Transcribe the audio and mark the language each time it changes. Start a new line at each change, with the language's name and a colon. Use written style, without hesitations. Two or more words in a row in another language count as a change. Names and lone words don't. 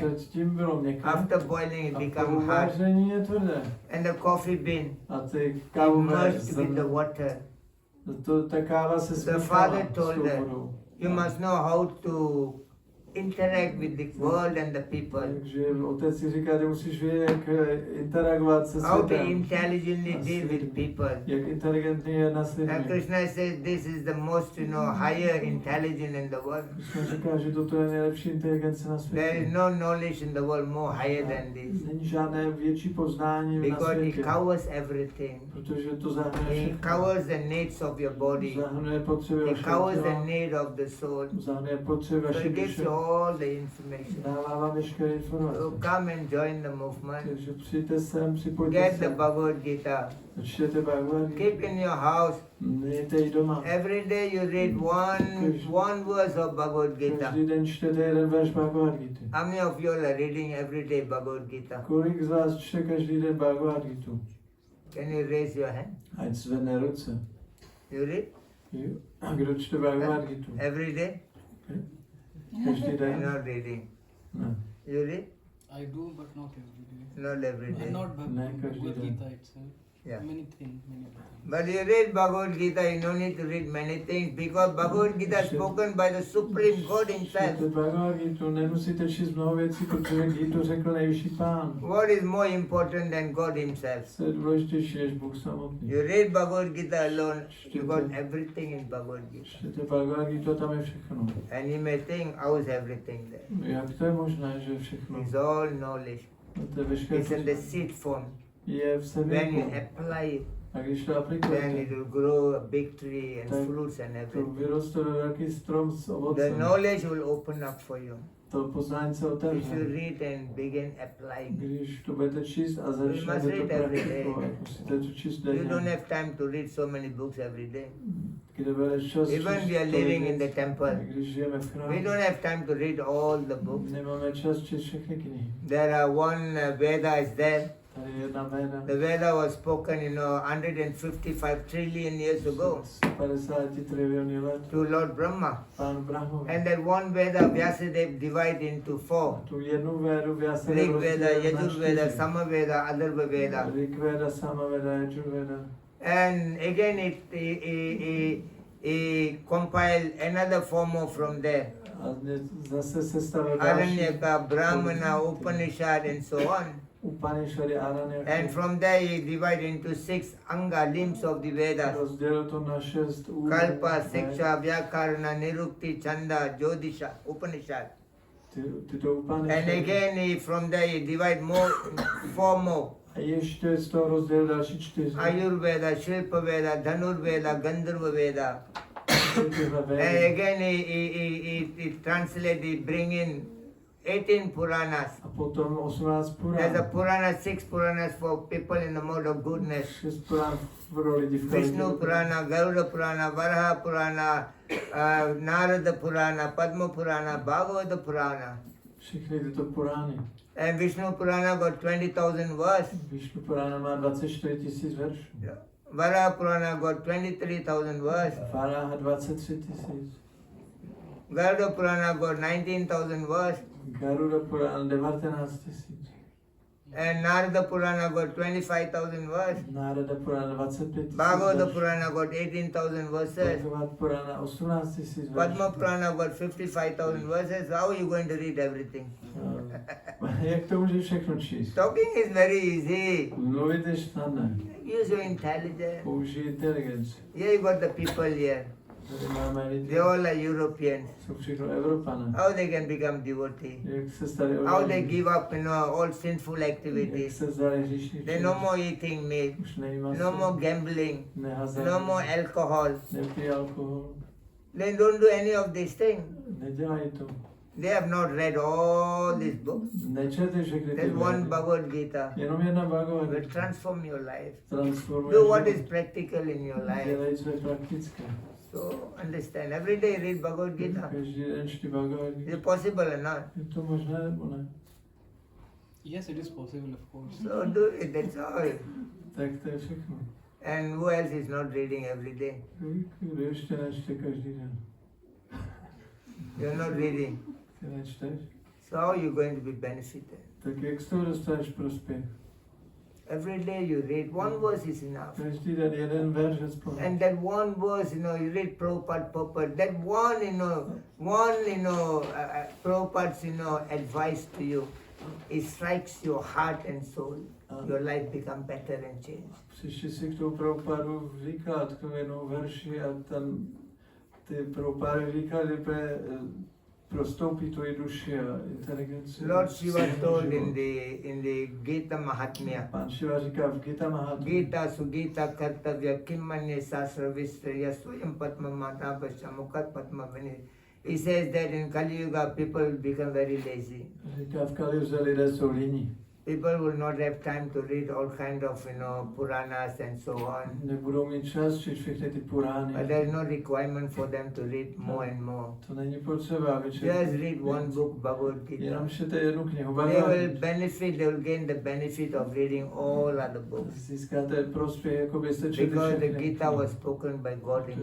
Czech: Předtím bylo měkké.
English: After boiling it
Czech: A po
English: became hard.
Czech: uvaření je tvrdé.
English: And the coffee bean
Czech: A ty kávové
English: merged with the water.
Czech: ta káva se
English: The
Czech: smíchala
English: father
Czech: s
English: told
Czech: tou
English: her,
Czech: vodou.
English: you must know how to interact with the world and the people.
Czech: Takže otec si říká, že musíš vědět, jak interagovat se
English: How to
Czech: světem.
English: intelligently
Czech: A
English: deal with
Czech: svět-
English: people.
Czech: Jak inteligentně je na
English: And
Czech: světě.
English: Krishna says this is the most, higher intelligence in the world.
Czech: Krishna říká, že toto je nejlepší inteligence na
English: There is
Czech: světě.
English: no knowledge in the world more higher than this.
Czech: Není žádné větší poznání na
English: Because it
Czech: světě.
English: covers everything.
Czech: Protože to zahrnuje
English: It
Czech: všechno.
English: covers the needs of your body.
Czech: Zahrnuje potřeby
English: It
Czech: vašeho
English: covers the
Czech: těla.
English: need of the soul.
Czech: Zahrnuje potřeby
English: So
Czech: vaší
English: it gives
Czech: duše.
English: you all the information.
Czech: Dává vám veškeré informace.
English: So come and join the movement.
Czech: Takže přijďte sem, připojďte
English: Get the
Czech: se.
English: Bhagavad Gita.
Czech: Čtěte Bhagavad
English: Keep
Czech: Gita.
English: in your house.
Czech: Mějte ji doma.
English: Every day you read one verse of Bhagavad Gita.
Czech: Každý den čtete jeden verš Bhagavad Gita.
English: How many of you are reading every day Bhagavad Gita?
Czech: Kolik z vás čte každý den Bhagavad Gita?
English: Can you raise your hand?
Czech: Ať zvedne ruce.
English: You read
Czech: Jo. A kdo čte Bhagavad Gita?
English: every day?
Czech: Každý
English: You're
Czech: den?
English: not reading.
Czech: Ne.
English: You read? I do, but not every day. Not every day. Not
Czech: No, každý Bhagavad den.
English: Gita itself. Yeah. Many things, many other things. But you read Bhagavad Gita, you don't need to read many things because Bhagavad Gita is spoken by the Supreme God Himself.
Czech: Čtete Bhagavad Gita, nemusíte číst mnoho věcí, protože Gita řekl nejvyšší pán.
English: What is more important than God Himself?
Czech: Co je důležitější než Bůh samotný.
English: You read Bhagavad Gita alone, you got everything in Bhagavad Gita.
Czech: Čtete Bhagavad Gita, tam je všechno.
English: And you may think, how is everything there?
Czech: Jak to je možné, že je všechno?
English: It's all knowledge.
Czech: To je veškeré
English: It's in the seed form.
Czech: je v
English: When you
Czech: semínku.
English: apply it,
Czech: A když to
English: then
Czech: aplikujete,
English: it will grow a big tree and
Czech: Tak
English: fruits and
Czech: to
English: everything.
Czech: vyroste ve velký strom s
English: The
Czech: ovocem.
English: knowledge will open up for you.
Czech: To poznání se
English: If you
Czech: otevře.
English: read and begin applying.
Czech: Když to budete číst a
English: must
Czech: začnete to
English: read every day.
Czech: praktikovat, musíte to číst
English: You don't
Czech: denně.
English: have time to read so many books every day.
Czech: Kde budeš čas číst
English: Even we are
Czech: tolik
English: living in the
Czech: věcí.
English: temple.
Czech: Když žijeme v
English: We
Czech: chrámu,
English: don't have time to read all the books.
Czech: nemáme čas číst všechny knihy.
English: There are one Veda is there.
Czech: Tady je jedna Veda.
English: The Veda was spoken, 155 trillion years ago
Czech: 50 triliony let.
English: to Lord Brahma.
Czech: Pán Brahmovi.
English: And that one Veda, Vyasadeva, divided into 4.
Czech: Tu jednu Védu Vyasadeva
English: Rig Veda,
Czech: rozdělil na
English: Yajur Veda,
Czech: 4.
English: Samaveda, Atharva Veda.
Czech: Rig Veda, Samaveda, Yajur Veda.
English: And again he compiled another 4 more from there.
Czech: A zase se stavil další.
English: Aranyaka, Brahmana, Upanishad and so on.
Czech: Upanishady, Aranyaka.
English: And from there he divided into 6 Anga, limbs of the Vedas.
Czech: Rozdělil to na 6 úrovní.
English: Kalpa, Siksha, Vyakarana, Nirukti, Chanda, Jyotisha, Upanishad.
Czech: Tyto Upanishady.
English: And again from there he divided 4 more.
Czech: A ještě z toho rozdělil další 4.
English: Ayurveda, Shilpa Veda, Dhanurveda, Gandharva Veda.
Czech: Tyhle
English: And
Czech: Védy.
English: again he translated, bring in 18 Puranas.
Czech: A potom 18
English: There's a
Czech: Purán.
English: Purana, 6 Puranas for people in the mode of goodness.
Czech: 6 Purán pro lidi v
English: Vishnu
Czech: kvalitě.
English: Purana, Garuda Purana, Varaha Purana, Narada Purana, Padma Purana, Bhagavata Purana.
Czech: všechny tyto Purány.
English: And Vishnu Purana got 20,000 verses.
Czech: Vishnu Purána má 24 000 veršů.
English: Varaha Purana got 23,000 verses.
Czech: Varaha 23 000.
English: Garuda Purana got 19,000 verses.
Czech: Garuda Purana 19 000.
English: And Narada Purana got 25,000 verses.
Czech: Narada Purana 25 000.
English: Bhagavata Purana got 18,000 verses.
Czech: Bhagavad Purana 18 000 veršů.
English: Padma Purana got 55,000 verses. How are you going to read everything?
Czech: Jak to můžeš všechno číst?
English: Talking is very easy.
Czech: Mluvit je snadné.
English: Use your intelligence.
Czech: Použij inteligenci.
English: Here you got the people here.
Czech: Tady máme lidi.
English: They all are Europeans.
Czech: Jsou všechno Evropané.
English: How they can become devotee?
Czech: Jak se stali
English: How they
Czech: odvážní?
English: give up, all sinful
Czech: Jak
English: activities.
Czech: se zdali hříšných
English: They no more eating meat,
Czech: Už nejí
English: no
Czech: maso,
English: more gambling,
Czech: nehazají,
English: no more alcohol.
Czech: nepí alkohol.
English: They don't do any of these things.
Czech: Nedělají to.
English: They have not read all these books.
Czech: Nečetli všechny ty
English: There's one
Czech: vědy.
English: Bhagavad Gita.
Czech: Jenom jedna Bhagavad
English: Will
Czech: Gita.
English: transform your life.
Czech: Transformuje
English: Do what
Czech: život.
English: is practical in your life.
Czech: Dělej, co je praktické.
English: So understand. Every day read Bhagavad Gita.
Czech: Každý den čti Bhagavad
English: Is
Czech: Gita.
English: it possible or not?
Czech: Je to možné nebo ne?
English: Yes, it is possible, of course. So do it. That's all.
Czech: Tak to je všechno.
English: And who else is not reading every day?
Czech: Kdo ještě nečte každý den?
English: You're not reading.
Czech: Ty nečteš?
English: So how are you going to be benefited?
Czech: Tak jak z toho dostaneš prospěch?
English: Every day you read. One verse is enough.
Czech: Každý den jeden verš aspoň.
English: And that one verse, you read Prabhupada, that Prabhupada's, advice to you, it strikes your heart and soul. Your life become better and change.
Czech: Přišli si k tomu Prabhupádu říkat k tomu jednou verši a tam ty Prabhupády říkali, že prostoupí tvoji duši a inteligenci.
English: Lord Shiva told in the Gita Mahatmya.
Czech: Pán Shiva říká v Gita Mahatmya.
Sanskrit: Gita Sugita Kartavya Kimmanye Sasra Vistraya Swayam Patma Mata Pascha Mukhat Patma Vini.
English: He says that in Kali Yuga people become very lazy.
Czech: Říká v Kali Yuze lidé jsou líní.
English: People will not have time to read all kind of, Puranas and so on.
Czech: Nebudou mít čas číst všechny ty Purány.
English: But there is no requirement for them to read more and more.
Czech: To není potřeba, aby
English: Just read one book, Bhagavad Gita.
Czech: Jenom čtěte jednu knihu.
English: They will gain the benefit of reading all other books.
Czech: Získáte prospěch, jako byste četli
English: Because the
Czech: všechny.
English: Gita was spoken by God
Czech: Protože